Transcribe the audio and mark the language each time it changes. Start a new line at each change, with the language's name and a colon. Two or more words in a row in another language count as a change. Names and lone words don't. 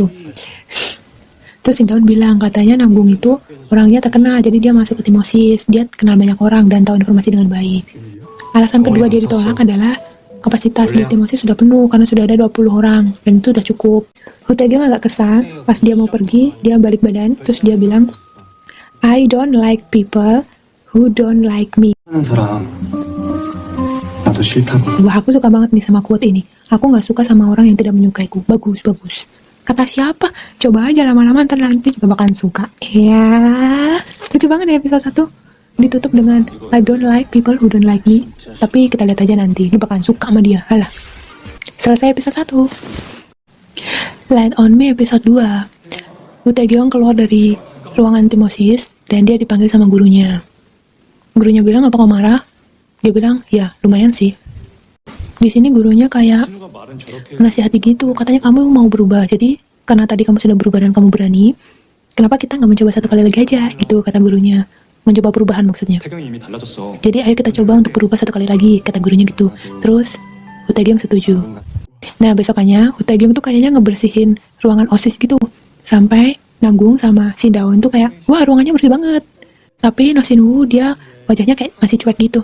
Indonesian: Terus Shin Daun bilang, katanya Namgung itu orangnya terkenal, jadi dia masuk ke tim OSIS, dia kenal banyak orang dan tahu informasi dengan baik. Alasan kedua dia ditolak adalah kapasitas di tim OSIS sudah penuh karena sudah ada 20 orang dan itu udah cukup. Woo Tae-kyung agak kesal, pas dia mau pergi, dia balik badan, terus dia bilang,
English: I don't like people who don't like me.
Korean: 하는 사람 나도 싫다고.
Indonesian: Wah, aku suka banget nih sama quote ini. Aku nggak suka sama orang yang tidak menyukaiku. Bagus, bagus. Kata siapa? Coba aja lama-lama ntar nanti juga bakalan suka. Ya, lucu banget ya episode 1. Ditutup dengan
English: I don't like people who don't like me.
Indonesian: Tapi kita lihat aja nanti. Lu bakalan suka sama dia. Halah. Selesai episode 1. Light on Me episode 2. Woo Tae-kyung keluar dari ruangan tim OSIS dan dia dipanggil sama gurunya. Gurunya bilang, apa kau marah? Dia bilang, ya lumayan sih. Di sini gurunya kayak nasihati gitu, katanya kamu mau berubah, jadi karena tadi kamu sudah berubah dan kamu berani, kenapa kita nggak mencoba satu kali lagi aja, gitu kata gurunya. Mencoba perubahan maksudnya.
Korean: 태경이 이미 달라졌어.
Indonesian: Jadi ayo kita coba untuk berubah satu kali lagi, kata gurunya gitu. Terus Woo Tae-kyung setuju. Nah besokannya Woo Tae-kyung tuh kayaknya ngebersihin ruangan OSIS gitu, sampai Namgung sama Shin Daun tuh kayak, wah ruangannya bersih banget. Tapi No Shin-woo dia wajahnya kayak masih cuek gitu.